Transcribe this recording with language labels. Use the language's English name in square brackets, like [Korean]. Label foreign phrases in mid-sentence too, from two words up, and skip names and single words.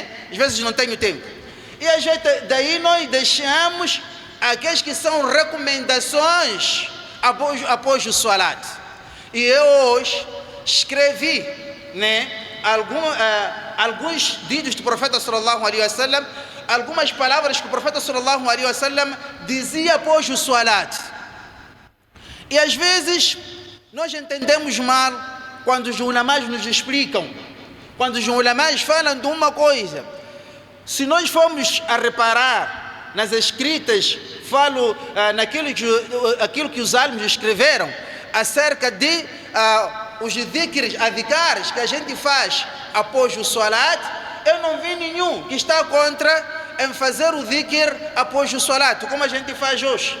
[Portuguese] Às vezes não tenho tempo. E a gente, daí nós deixamos aqueles que são recomendações após o salat. E eu hoje escrevi, né, alguns ditos do profeta [Arabic] صلى الله عليه وسلم, [Portuguese] algumas palavras que o profeta [Arabic] صلى الله عليه وسلم [Portuguese] dizia após o salat. E às vezes nós entendemos mal quando os ulamás nos explicam, quando os ulamás falam de uma coisa. Se nós formos a reparar nas escritas, falo aquilo que os álbuns escreveram acerca de os dhikrs, adhikares que a gente faz após o salat, eu não vi nenhum que está contra em fazer o dhikr após o salat, como a gente faz hoje.